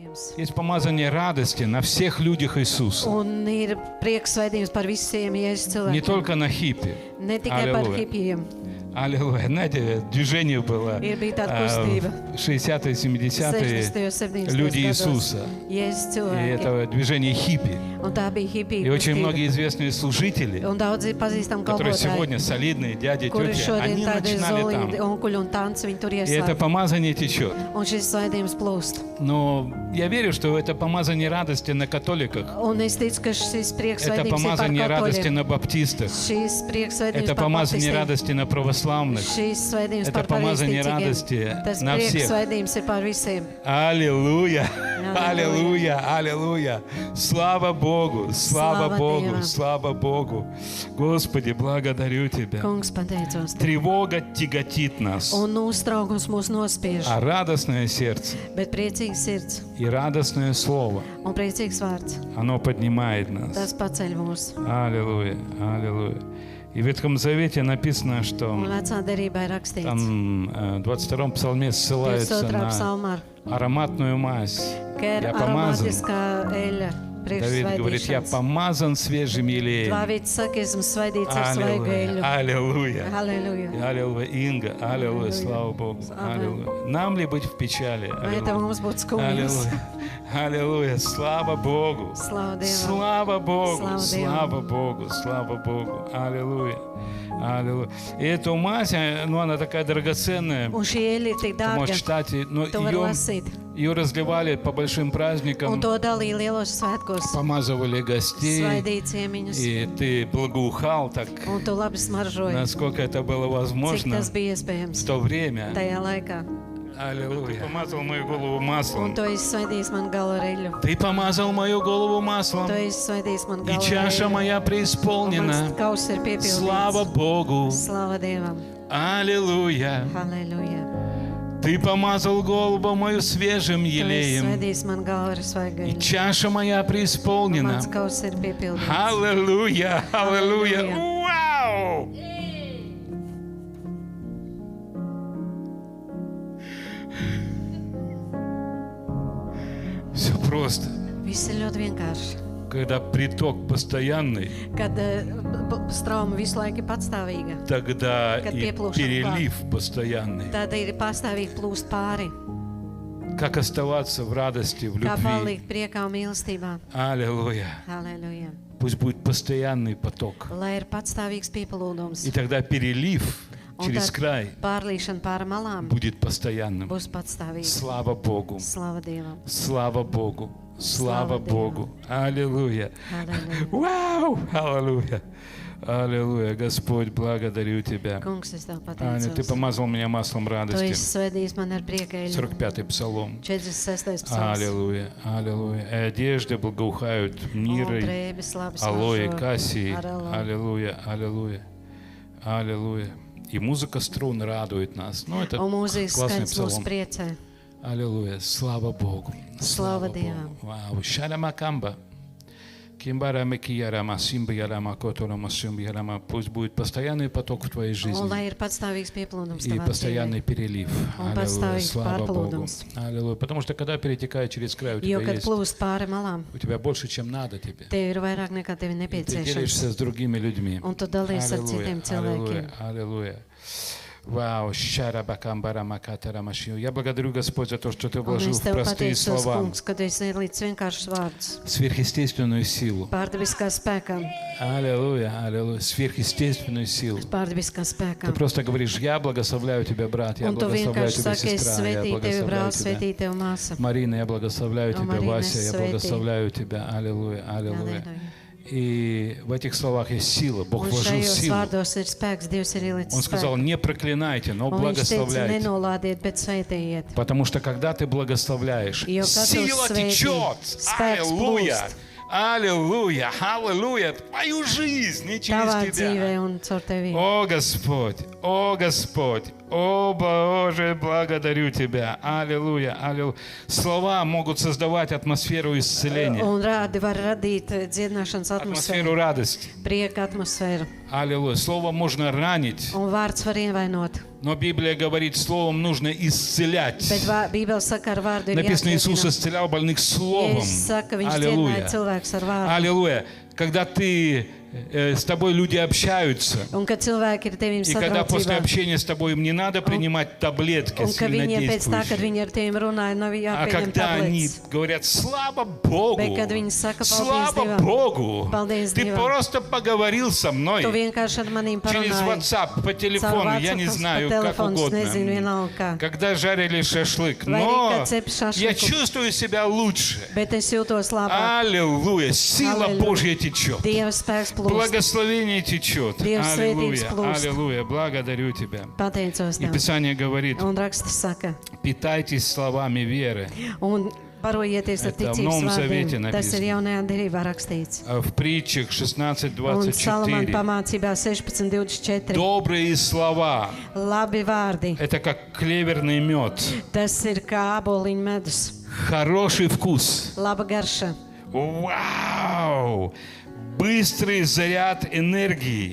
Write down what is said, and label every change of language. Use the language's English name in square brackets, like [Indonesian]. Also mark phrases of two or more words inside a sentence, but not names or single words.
[Russian] Есть помазание радости на всех людях Иисуса. [Latvian] Un ir prieks svētījums par visiem Jēzus [Russian] Не [Latvian] cilvēkiem. [Russian] только на хиппи. [Latvian] Ne tikai par [Russian] Аллилуйя. [Latvian] hipijiem. [Russian] Аллилуйя. Знаете, движение было [Latvian] Ir bija tāda kustība. [Russian] в 60-е, 70-е [Latvian] 60. 70. [Russian] люди [Latvian] gados. [Russian] Иисуса. [Latvian] Jēzus [Russian] И [Latvian] cilvēki. [Russian] это движение хиппи. [Latvian] Un tā bija hipija [Russian] И очень [Latvian] kustība. [Russian] многие известные служители, [Latvian] Un daudzi pazīstam [Russian] которые [Latvian] kalpotāji, [Russian] сегодня солидные, дяди, [Latvian] kuri [Russian] тети, [Latvian] šodien [Russian] они [Latvian] tādi [Russian] начинали [Latvian] zolīti, [Russian] там. [Latvian] onkuļi un tanci, viņi tur [Russian] И это [Latvian] ieslēdz. [Russian] помазание течет. [Latvian] Un šis svētījums plūst. [Russian] Но я верю, что это помазание радости на католиках. [Latvian] Un es ticu, ka šis prieks [Russian] Это [Latvian] svētījums ir par [Russian] помазание радости [Latvian] katoļiem. [Russian] на баптистах. [Latvian] Šis prieks svētījums [Russian] Это [Latvian] par [Russian] помазание [Latvian] baptistiem. [Russian] радости на православных. [Latvian] Šis svētījums [Russian] Это [Latvian] par [Russian] помазание [Latvian] pareizticīgiem. [Russian] радости [Latvian] Tas [Russian] на [Latvian] prieks [Russian] всех. [Latvian] svētījums ir par visiem. [Russian] Аллилуйя! Аллилуйя. Аллилуйя! Аллилуйя! Слава Богу! Слава Слава Богу! Деву. Слава Богу! Господи, благодарю Тебя. [Latvian] Kungs, pateicos Tev. [Russian] Тревога тяготит нас, [Latvian] Un uztraukums mūs nospiež, [Russian] а радостное сердце [Latvian] bet priecīgs sirds [Russian] и радостное слово, [Latvian] un priecīgs vārds. [Russian] оно поднимает нас. [Latvian] Tas paceļ mūs. [Russian] Аллилуйя! Аллилуйя! И в Ветхом Завете написано, [Latvian] Un [Russian] что [Latvian] vecā derībā ir rakstīts, [Russian] там 22-м псалме ссылается [Latvian] 22. [Russian] на [Latvian] psalmā, [Russian] ароматную мазь. [Latvian] ka ir [Russian] Я помазан. [Latvian] aromātiskā eļļa priekš [Russian] Давид говорит, я [Latvian] svētīšanas. [Russian] помазан свежим елеем. [Latvian] Dāvids saka, esmu svētīts ar svaigu eļļu. [Russian] Аллилуйя. [Latvian] Halleluja. [Russian] Аллилуйя. Инга. Аллилуйя. Аллилуйя. Слава Богу. [Latvian] Amen. [Russian] Аллилуйя. Нам ли быть в печали? [Latvian] Vai tev [Russian] Аллилуйя. [Latvian] mums būtu skumjas? [Russian] Аллилуйя. Аллилуйя. Слава Богу. [Latvian] Slava Dievam. [Russian] Слава Богу. Слава Слава Богу. Слава Богу. Аллилуйя. Аллилуйя. И эта мазь, ну, она такая драгоценная. [Latvian] Un šī eļļa ir tik [Russian] Ты можешь [Latvian] dārga, [Russian] читать, но [Latvian] to var lasīt. [Russian] ее разливали по большим [Latvian] Un [Russian] праздникам, [Latvian] to dalīja lielos svētkos. [Russian] помазывали гостей, [Latvian] Svaidīja ciemiņus. [Russian] и ты благоухал так, [Latvian] Un tu labi smaržoji, [Russian] насколько это было [Latvian] cik [Russian] возможно [Latvian] tas bija [Russian] в [Latvian] iespējams [Russian] то время. [Latvian] tajā laikā. [Russian] Аллилуйя. Ты помазал мою голову [Latvian] Un [Russian] маслом. [Latvian] tu esi svaidījis man galu ar eļļu. [Russian] Ты помазал мою голову маслом. [Latvian] Tu esi svaidījis man [Russian] И [Latvian] galu ar [Russian] чаша [Latvian] eļļu. [Russian] моя [Latvian] Un mans [Russian] преисполнена. [Latvian] kauss ir piepildīts. [Russian] Слава Богу. [Latvian] Slava Dievam. [Russian] Аллилуйя. [Latvian] Halleluja. [Russian] Ты помазал голову мою свежим [Latvian] Tu esi [Russian] елеем. [Latvian] svaidījis man galu ar svaigu [Russian] И [Latvian] eļļu. [Russian] чаша моя [Latvian] Un [Russian] преисполнена. [Latvian] mans kauss ir piepildīts. [Russian] Аллилуйя. Аллилуйя. Аллилуйя. Вау! Все просто. [Latvian] Viss ir ļoti vienkārši. [Russian] Когда приток постоянный, [Latvian] Kad strauma visu laiku ir patstāvīga, [Russian] тогда [Latvian] Kad [Russian] и [Latvian] pieplūšana [Russian] перелив постоянный. [Latvian] tad ir pastāvīgi plūst pāri. [Russian] Как оставаться в радости, в [Latvian] Kā [Russian] любви. [Latvian] palikt priekā un mīlestībā. [Russian] Аллилуйя. [Latvian] Halleluja. [Russian] Пусть будет постоянный поток. [Latvian] Lai ir patstāvīgs piepildījums. [Russian] И тогда перелив [Latvian] Un [Russian] через [Latvian] tad [Russian] край [Latvian] pārlīšana pāri malām [Russian] будет постоянным. [Latvian] būs patstāvīga. [Russian] Слава Богу. [Latvian] Slava Dievam. [Russian] Слава Богу. Слава Слава Богу. Аллилуйя. [Latvian] Halleluja. [Russian] Вау! Аллилуйя. Аллилуйя. Господь, благодарю Тебя. [Latvian] Kungs, es tev [Russian] Аня, Ты [Latvian] pateicos. [Russian] помазал меня маслом [Latvian] Tu [Russian] радости. [Latvian] esi svētījis man ar prieka eļļu. [Russian] 45-й псалом. [Latvian] 46. psalms. [Russian] Аллилуйя. Аллилуйя. И одежды благоухают [Latvian] Un [Russian] мирой, [Latvian] drēbes labi [Russian] алоэ, [Latvian] smaržo [Russian] кассии. [Latvian] ar aloe. [Russian] Аллилуйя. Аллилуйя. Аллилуйя. И музыка струн радует нас. Ну, это [Latvian] Un mūzikas [Russian] классный [Latvian] skaņas mūs [Russian] псалом. [Latvian] priecē. [Russian] Аллилуйя. Слава Богу. Слава Богу. Девам. Вау. Шаламакамба. Кимбарама киярама, симбиярама, котолама, симбиярама. Пусть будет постоянный поток в твоей [Latvian] Un [Russian] жизни. [Latvian] lai ir patstāvīgs pieplūdums [Russian] И [Latvian] tavā [Russian] постоянный [Latvian] dzīvē. [Russian] перелив. Он Аллилуйя. поставить Слава Богу. [Latvian] pārplūdums. [Russian] Аллилуйя. Потому что когда перетекает через край, у [Latvian] Jo, [Russian] тебя [Latvian] kad [Russian] есть, [Latvian] plūst pāri malām, [Russian] у тебя больше, чем надо тебе. [Latvian] tev ir vairāk nekā tev ir [Russian] И ты [Latvian] nepieciešams. [Russian] делишься с другими людьми. [Latvian] Un tu dalies ar citiem cilvēkiem. [Russian] Аллилуйя. Вау, я благодарю, Господь, за то, что Ты [Latvian] Un [Russian] вложил [Latvian] es [Russian] в [Latvian] tev [Russian] простые [Latvian] pateicos, [Russian] слова [Latvian] kungs, ka tu esi ielīdz vienkāršus vārdus. [Russian] сверхъестественную силу. [Latvian] Pārdabiskā spēkā. [Russian] Аллилуйя, аллилуйя, сверхъестественную силу. [Latvian] Pārdabiskā spēkā. [Russian] Ты просто говоришь, я благословляю тебя, брат, я [Latvian] Un tu [Russian] благословляю [Latvian] vienkārši [Russian] тебя, [Latvian] saki, es [Russian] сестра, я [Latvian] svētīju tevi, [Russian] благословляю [Latvian] brāl, [Russian] тебя. [Latvian] svētīju tevi, māsa. [Russian] Марина, я благословляю тебя, Марина, Вася, я [Latvian] свети. [Russian] благословляю тебя. Аллилуйя, аллилуйя. [Latvian] Halleluja. [Russian] И в этих словах есть сила. Бог [Latvian] Un [Russian] вложил [Latvian] šajos [Russian] силу. [Latvian] vārdos ir spēks, Dievs ir ielicis [Russian] Он сказал, [Latvian] spēku. [Russian] не проклинайте, но [Latvian] Un viņš teica, [Russian] благословляйте. [Latvian] nenolādiet, bet svētījiet. [Russian] Потому что когда ты благословляешь, [Latvian] Jo kad tu [Russian] сила [Latvian] svētī, [Russian] течет. [Latvian] spēks [Russian] Аллилуйя. [Latvian] plūst [Russian] Аллилуйя. Аллилуйя. Твою жизнь, не через [Latvian] tavā [Russian] тебя. [Latvian] dzīvē un caur tevi. [Russian] О, Господь. О, Господь. О, Боже, благодарю Тебя. Аллилуйя, аллилуйя. Слова могут создавать атмосферу исцеления, [Latvian] Un rādi var radīt dziedināšanas [Russian] атмосферу [Latvian] atmosfēru, [Russian] радости. [Latvian] prieka atmosfēru. [Russian] Аллилуйя. Слово можно ранить, [Latvian] Un vārds var ievainot. [Russian] но Библия говорит, словом нужно исцелять. [Latvian] Bet Bībele saka, ar vārdu ir [Russian] Написано, Иисус [Latvian] jātiecina. [Russian] исцелял больных словом. [Latvian] Jēzus saka, viņš dziedināja [Russian] Аллилуйя. [Latvian] cilvēkus ar vārdu. [Russian] Аллилуйя. Когда с тобой люди общаются, [Latvian] Un kad cilvēki ir tevim [Russian] и когда после [Latvian] sadraudzībā, [Russian] общения с тобой им не надо принимать таблетки [Latvian] un ka viņiem pēc tā, kad [Russian] сильнодействующие, [Latvian] viņi ar tevim runāja, nav [Russian] а [Latvian] jāpieņem [Russian] когда они [Latvian] tabletes. [Russian] говорят, слава Богу, [Latvian] Bet kad viņi saka, paldies [Russian] слава [Latvian] Dievam, [Russian] Богу, [Latvian] paldies [Russian] ты [Latvian] Dievam, [Russian] просто поговорил со мной [Latvian] tu vienkārši ar manīm [Russian] через [Latvian] parunāji. [Russian] WhatsApp, по [Latvian] Caur [Russian] телефону, я не [Latvian] WhatsApp, [Russian] знаю, [Latvian] pa [Russian] как [Latvian] telefonu, es nezinu, [Russian] угодно. [Latvian] vienalga kā. [Russian] Когда жарили шашлык, [Latvian] Vai arī, [Russian] но [Latvian] kad cep šašliku. [Russian] я чувствую себя лучше. [Latvian] Bet es jūtos labāk. [Russian] Аллилуйя, сила Аллилуйя. Божья течет. [Latvian] Dieva spēks plūst. [Russian] Благословение течет. [Latvian] Dievs [Russian] Аллилуйя, [Latvian] svētības plūst. [Russian] аллилуйя, благодарю Тебя. [Latvian] Pateicos [Russian] И [Latvian] Tev. [Russian] Писание говорит, [Latvian] Un raksts saka, [Russian] питайтесь словами веры. [Latvian] un barojieties ar [Russian] Это в [Latvian] ticības [Russian] Новом Завете [Latvian] vārdiem. Tas ir [Russian] написано. [Latvian] jaunajā derībā rakstīts. [Russian] В притчах [Latvian] Un Salamana 16:24. pamācībā 16:24. [Russian] Добрые слова. [Latvian] Labi vārdi. [Russian] Это как клеверный мед. [Latvian] Tas ir kā aboliņu medus. [Russian] Хороший вкус. [Latvian] Laba garša. [Russian] Вау! Быстрый заряд энергии